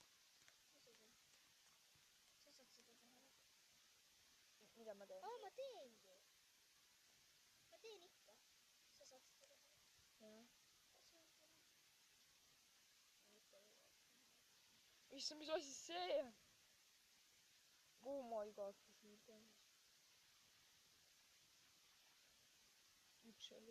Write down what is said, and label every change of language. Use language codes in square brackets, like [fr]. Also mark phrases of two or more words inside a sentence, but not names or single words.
[et] Sa saad seda teha. Mida ma teen? Ma teengi. Ma teen ikka. Sa saad seda teha. Jah. Issand, mis asi see on? [en] Oh my god, [et] kui suur ta on. Üks oli.